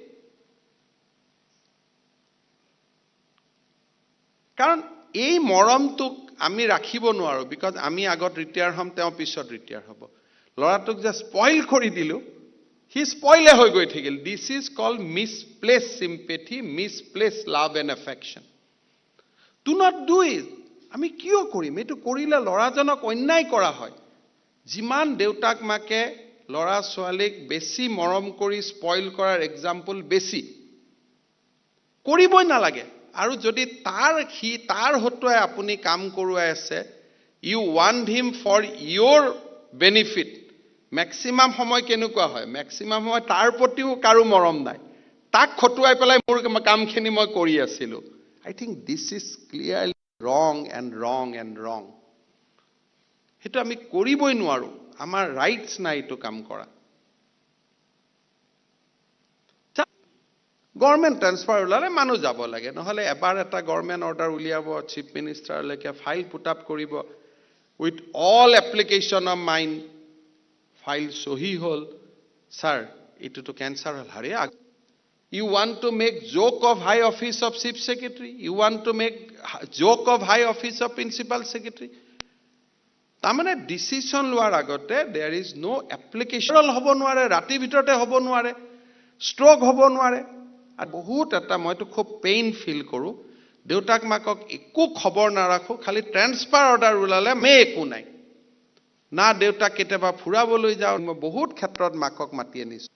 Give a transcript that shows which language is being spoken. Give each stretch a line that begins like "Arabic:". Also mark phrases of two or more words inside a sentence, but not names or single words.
Assamese: কাৰণ এই মৰমটোক আমি ৰাখিব নোৱাৰো, বিকজ আমি আগত
English: retire হ'ম,
Assamese: তেওঁ পিছত ৰিটায়াৰ হ'ব। ল'ৰাটোক যে স্পইল কৰি দিলোঁ, সি স্পইলে হৈ গৈ থাকিল।
English: This is called misplaced sympathy, misplaced love and affection. Do not do it.
Assamese: আমি কিয় কৰিম? এইটো কৰিলে ল'ৰাজনক অন্যায় কৰা হয়। যিমান দেউতাক মাকে ল'ৰা ছোৱালীক বেছি মৰম কৰি স্পইল কৰাৰ এক্সাম্পল বেছি। কৰিবই নালাগে। আৰু যদি তাৰ হতুৱাই আপুনি কাম কৰোৱাই আছে,
English: you want him for your benefit.
Assamese: মেক্সিমাম সময় কেনেকুৱা হয়? মেক্সিমাম সময় তাৰ প্ৰতিও কাৰো মৰম নাই, তাক খটুৱাই পেলাই মোৰ কামখিনি মই কৰি আছিলোঁ।
English: I think this is clearly wrong and wrong and wrong.
Assamese: সেইটো আমি কৰিবই নোৱাৰো। আমাৰ ৰাইটছ নাই এইটো কাম কৰা।
English: government transfer
Assamese: ওলালে মানুহ যাব লাগে, নহ'লে এবাৰ এটা
English: government order
Assamese: উলিয়াব, চিফ মিনিষ্টাৰলৈকে
English: file put up
Assamese: কৰিব,
English: with all application of mind,
Assamese: ফাইল চহী হ'ল, ছাৰ এইটোতো কেঞ্চাৰ হ'ল, হাৰে।
English: You want to make joke of high office of chief secretary? You want to make joke of high office of principal secretary?
Assamese: তাৰমানে ডিচিশ্যন লোৱাৰ আগতে
English: there is no application
Assamese: হ'ব নোৱাৰে, ৰাতিৰ ভিতৰতে হ'ব নোৱাৰে, ষ্ট্ৰোক হ'ব নোৱাৰে। আৰু বহুত এটা মইতো খুব
English: pain feel
Assamese: কৰোঁ, দেউতাক মাকক একো খবৰ নাৰাখোঁ, খালি
English: transfer order
Assamese: ওলালে একো নাই। না দেউতাক কেতিয়াবা ফুৰাবলৈ যাওঁ, মই বহুত ক্ষেত্ৰত মাকক মাতি আনিছোঁ।